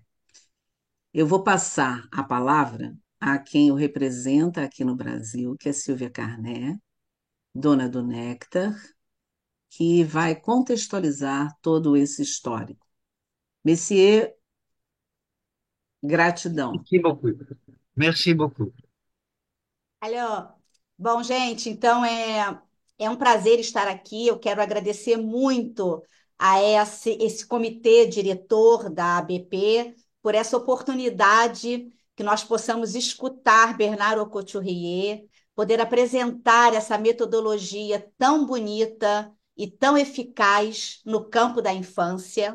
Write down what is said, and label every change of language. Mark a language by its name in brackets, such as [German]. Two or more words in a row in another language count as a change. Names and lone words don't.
[Portuguese] Eu vou passar a palavra a quem o representa aqui no Brasil, que é Silvia Carné, dona do Néctar, que vai contextualizar todo esse histórico. Messier, gratidão. [French] Merci beaucoup. Merci beaucoup. [Portuguese] Alô, bom, gente, então é um prazer estar aqui. Eu quero agradecer muito a esse comitê diretor da ABP por essa oportunidade que nós possamos escutar Bernard Couturier, poder apresentar essa metodologia tão bonita e tão eficaz no campo da infância.